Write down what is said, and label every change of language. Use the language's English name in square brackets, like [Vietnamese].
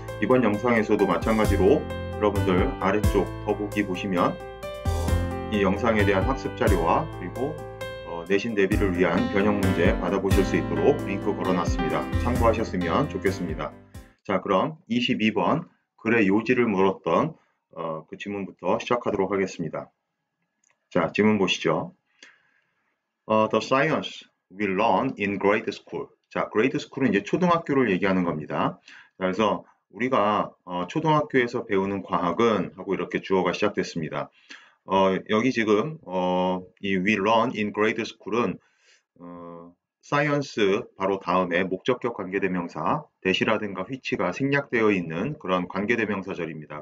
[Korean] 이번 영상에서도 마찬가지로 여러분들 아래쪽 더보기 보시면 이 영상에 대한 학습 자료와 그리고 내신 대비를 위한 변형 문제 받아보실 수 있도록 링크 걸어놨습니다. 참고하셨으면 좋겠습니다. 자, 그럼 22번 글의 요지를 물었던 그 지문부터 시작하도록 하겠습니다. 자, 지문 보시죠. [English] The science we learn in grade school. [Korean] 자, grade school은 이제 초등학교를 얘기하는 겁니다. 그래서 우리가 초등학교에서 배우는 과학은 하고 이렇게 주어가 시작됐습니다. 여기 지금 이 we learn in grade school은 science 바로 다음에 목적격 관계대명사 대시라든가 which가 생략되어 있는 그런 관계대명사절입니다.